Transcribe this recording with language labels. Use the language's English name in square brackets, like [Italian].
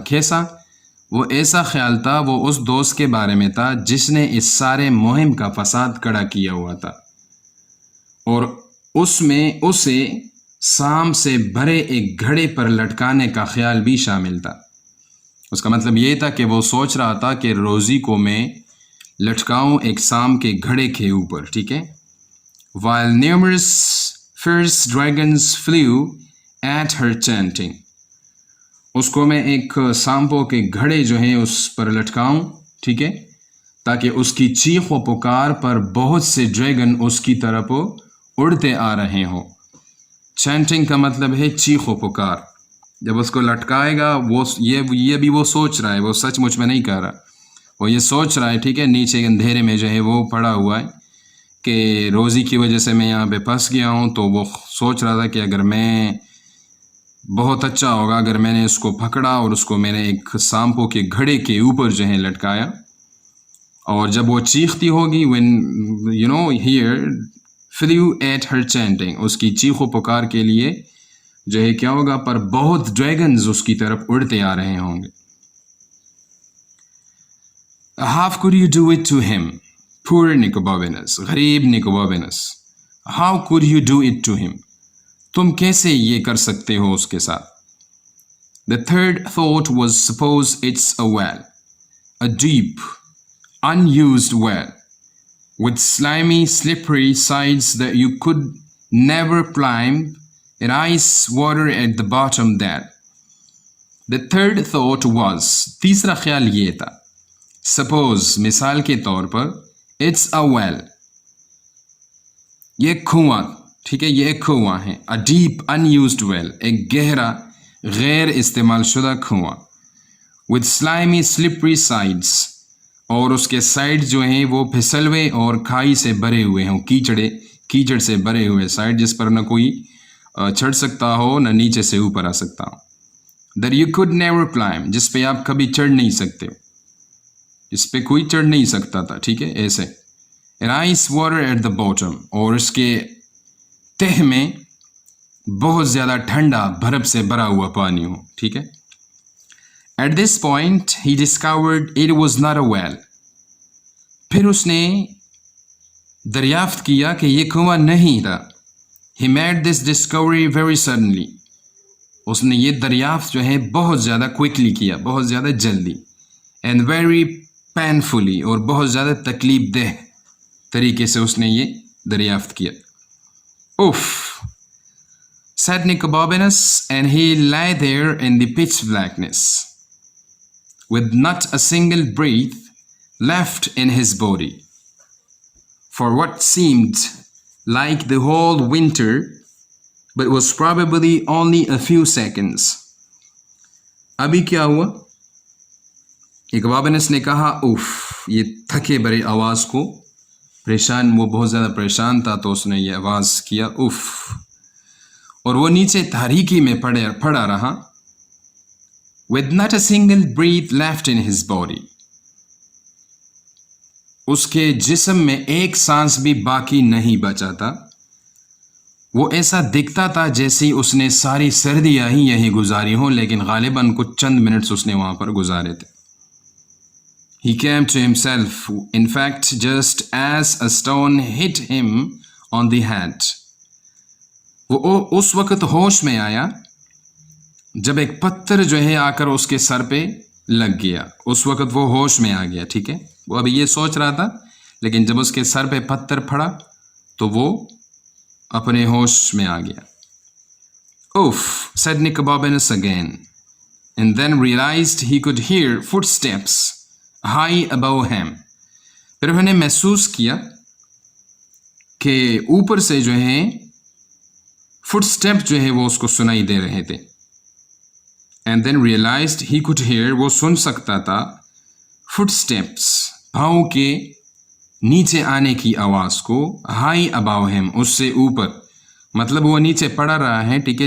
[Urdu] کیسا؟ وہ ایسا خیال تھا، وہ اس دوست کے بارے میں تھا جس نے اس سارے مہم کا فساد کھڑا کیا ہوا تھا، اور اس میں اسے سانپ سے بھرے ایک گھڑے پر لٹکانے کا خیال بھی شامل تھا. اس کا مطلب یہ تھا کہ وہ سوچ رہا تھا کہ روزی کو میں لٹکاؤں ایک سانپ کے گھڑے کے اوپر. ٹھیک ہے. [English] While numerous fierce dragons flew at her chanting. [Urdu] اس کو میں ایک سانپوں کے گھڑے جو ہیں اس پر لٹکاؤں. ٹھیک ہے، تاکہ اس کی چیخ و پکار پر بہت سے ڈریگن اس کی طرف اڑتے آ رہے ہوں. چینٹنگ کا مطلب ہے چیخ و پکار. جب اس کو لٹکائے گا وہ یہ بھی وہ سوچ رہا ہے، وہ سچ مچ میں نہیں کہہ رہا، وہ یہ سوچ رہا ہے. ٹھیک ہے، نیچے اندھیرے میں جو ہے وہ پڑا ہوا ہے کہ روزی کی وجہ سے میں یہاں پہ پھنس گیا ہوں. تو وہ سوچ رہا تھا کہ اگر میں بہت اچھا ہوگا اگر میں نے اس کو پکڑا اور اس کو میں نے ایک سانپوں کے گھڑے کے اوپر جو ہے لٹکایا، اور جب وہ چیختی ہوگی [English] when here flew at her chanting، [Urdu] اس کی چیخ و پکار کے لیے جو ہے کیا ہوگا، پر بہت ڈریگنز اس کی طرف اڑتے آ رہے ہوں گے. [English] How could you do it to him؟ poor Nicobarbanus, غریب Nicobarbanus. How could you do it to him? [Urdu] تم کیسے یہ کر سکتے ہو اس کے ساتھ؟ [English] The third thought was, suppose it's a well, a deep, unused well, with slimy, slippery sides that you could never climb, and ice water at the bottom there. The third thought was, [Urdu] تیسرا خیال یہ تھا, [English] suppose, [Urdu] مثال کے طور پر, [English] it's a well, [Urdu] یہ کنواں, ٹھیک ہے, یہ ایک کنواں ہے, [English] a deep, unused well, [Urdu] ایک گہرا, غیر استعمال شدہ کنواں, [English] with slimy, slippery sides, [Urdu] اور اس کے سائڈ جو ہیں وہ پھسلوے اور کھائی سے بھرے ہوئے ہیں, کیچڑ سے بھرے ہوئے سائڈ جس پر نہ کوئی چڑھ سکتا ہو نہ نیچے سے اوپر آ سکتا ہو. [English] that you could never climb, [Urdu] جس پہ آپ کبھی چڑھ نہیں سکتے ہو, جس پہ کوئی چڑھ نہیں سکتا تھا, ٹھیک ہے, ایسے. [English] and ice water at the bottom, [Urdu] اور اس کے تہ میں بہت زیادہ ٹھنڈا برف سے بھرا ہوا پانی ہو, ٹھیک ہے. [English] At this point he discovered it was not a well. [Urdu] پھر اس نے دریافت کیا کہ یہ کنواں نہیں تھا. [English] He made this discovery very suddenly. [Urdu] اس نے یہ دریافت جو ہے بہت زیادہ کوئکلی کیا, بہت زیادہ جلدی. [English] And very painfully, [Urdu] اور بہت زیادہ تکلیف دہ طریقے سے اس نے یہ دریافت کیا. [English] Oof, said Nicobarbanus, and he lay there in the pitch blackness, with not a single breath left in his body, for what seemed like the whole winter, but was probably only a few seconds. [Urdu] ابھی کیا ہوا؟ Nicobarbanus نے کہا, اوف, یہ تھکے بھرے آواز کو پریشان, وہ بہت زیادہ پریشان تھا تو اس نے یہ آواز کیا, اوف, اور وہ نیچے تاریکی میں پڑا رہا. [English] with not a single breath left in his body, [Urdu] اس کے جسم میں ایک سانس بھی باقی نہیں بچا تھا. وہ ایسا دکھتا تھا جیسے اس نے ساری سردیاں ہی یہی گزاری ہوں, لیکن غالباً کچھ چند منٹس اس نے وہاں پر گزارے تھے. [English] He came to himself, in fact, just as a stone hit him on the head. [Urdu] وہ اس وقت ہوش میں آیا جب ایک پتھر جو ہے آ کر اس کے سر پہ لگ گیا. اس وقت وہ ہوش میں آ گیا, ٹھیک ہے. وہ ابھی یہ سوچ رہا تھا, لیکن جب اس کے سر پہ پتھر پھڑا تو وہ اپنے ہوش میں آ گیا. [English] Oof, said Nicobarbanus again, and then realized he could hear footsteps high above him. [Urdu] پھر انہوں نے محسوس کیا کہ اوپر سے جو ہے فٹ اسٹیپ جو ہے وہ اس کو سنائی دے رہے تھے. [English] And then realized he could hear, [Urdu] وہ سن سکتا تھا, فٹ اسٹیپس, پاؤں کے نیچے آنے کی آواز کو, [English] high above him, [Urdu] اس سے اوپر, مطلب وہ نیچے پڑا رہا ہے, ٹھیک ہے.